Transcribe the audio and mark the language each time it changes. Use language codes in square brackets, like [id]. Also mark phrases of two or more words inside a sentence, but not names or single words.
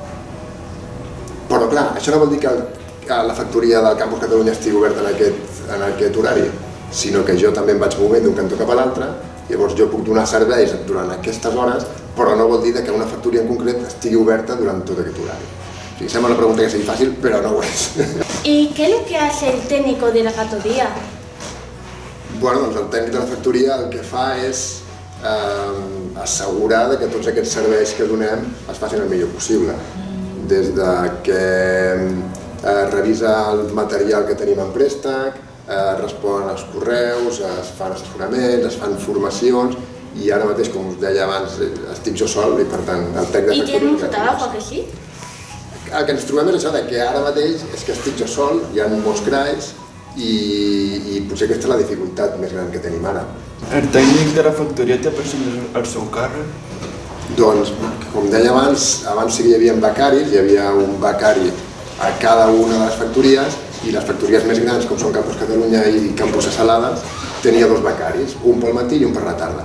[ca] Però clar, això no vol dir que la factoria del Campus Catalunya estigui oberta en aquest horari, sinó que jo també em vaig movent d'un cantó cap a l'altre, llavors jo puc donar serveis durant aquestes hores, però no vol dir que una factoria en concret estigui oberta durant tot aquest horari. Sembla una pregunta que sigui fàcil, però no ho és. [es] ¿Y qué es lo que hace el técnico de la factoría? [ca] Bueno, doncs el tècnic de la factoria el que fa és assegurar que tots aquests serveis que donem es facin el millor possible. Des de que revisa el material que tenim en préstec, responen als correus, es fan assessoraments, es fan formacions, i ara mateix, com us deia abans, estic jo sol i per tant el tècnic de factoria... [es] ¿Y tiene mucho trabajo, que sí? [ca] El que ens trobem és això, que ara mateix és que estic jo sol, hi ha molts CRAIs i potser aquesta és la dificultat més gran que tenim ara. El tècnic de la factoria té persones al seu càrrec? Doncs, com deia abans sí que hi havia becaris, hi havia un becari a cada una de les factories i les factories més grans, com són Campus Catalunya i Campus Salades, tenia 2 becaris, un pel matí i un per la tarda.